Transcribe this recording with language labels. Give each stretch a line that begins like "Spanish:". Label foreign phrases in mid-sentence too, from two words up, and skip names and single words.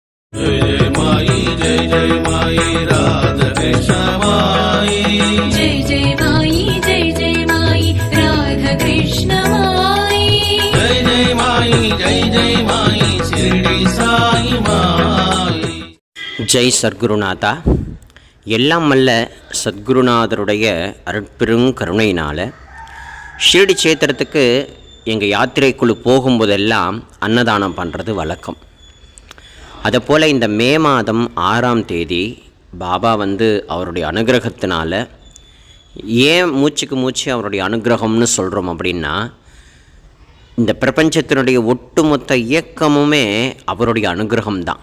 Hindi: जय जय माई जय जय माई राधा कृष्ण माई जय जय माई जय जय माई राधा कृष्ण माई जय जय माई शिरडी साई माई
Tamil: ஜெய் சத்குருநாதா. எல்லாம் வல்ல சத்குருநாதருடைய அருட்பெரும் கருணையினால் ஷிரடி சேத்திரத்துக்கு எங்கள் யாத்திரை குழு போகும்போதெல்லாம் அன்னதானம் பண்ணுறது வழக்கம். அதுபோல் இந்த மே மாதம் 6ஆம் தேதி பாபா அவருடைய அனுகிரகத்தினால, ஏன் மூச்சுக்கு மூச்சு அவருடைய அனுகிரகம்னு சொல்கிறோம் அப்படின்னா, இந்த பிரபஞ்சத்தினுடைய ஒட்டுமொத்த இயக்கமுமே அவருடைய அனுகிரகம்தான்.